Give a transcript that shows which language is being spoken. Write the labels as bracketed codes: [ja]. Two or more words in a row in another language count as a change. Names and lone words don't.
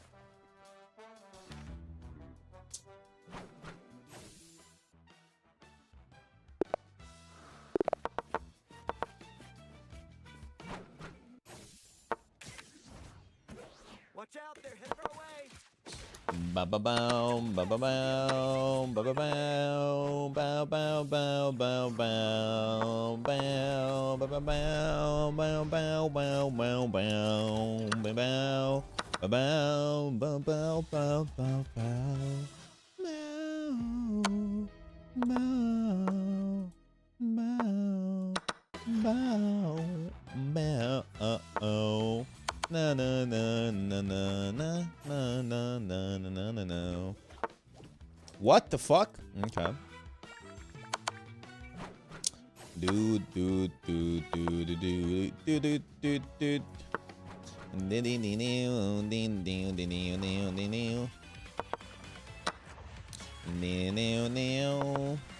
[en] Watch out, they're headed our way. Ba ba bow, ba ba bow, ba ba bow, bow bow bow bow bow, bow, ba ba bow, bow bow bow bow bow, ba bow, ba bow, bow bow bow bow bow, bow, bow, bow, oh. Na na na na na na na na na na na na. What the fuck? Okay. Do do do do do do do do do do. Din din din din din din din din din din. Din din din.